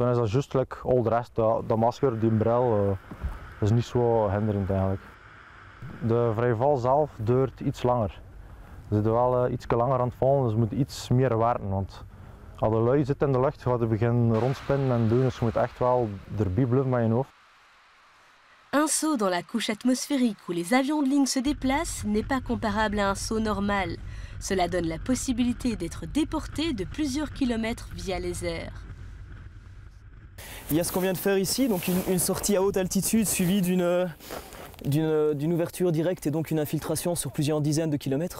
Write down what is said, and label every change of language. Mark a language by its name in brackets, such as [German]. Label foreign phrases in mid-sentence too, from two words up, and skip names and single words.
[Dutch] Dan is dat juist like al de rest, dat masker, die bril, dat is niet zo hinderend eigenlijk. De vrije val zelf duurt iets langer. Ze zitten wel iets langer aan het vallen, dus je moet iets meer werken. Want als de lui zit in de lucht, gaat je beginnen rondspinnen en doen, dus je moet echt wel erbij blijven met je hoofd. [French] Un saut dans la couche atmosphérique où les avions de ligne se déplacent n'est pas comparable à un saut normal. Cela donne la possibilité d'être déporté de plusieurs kilomètres via les airs. Il y a ce qu'on vient de faire ici, donc une sortie à haute altitude suivie d'une ouverture directe et donc une infiltration sur plusieurs dizaines de kilomètres.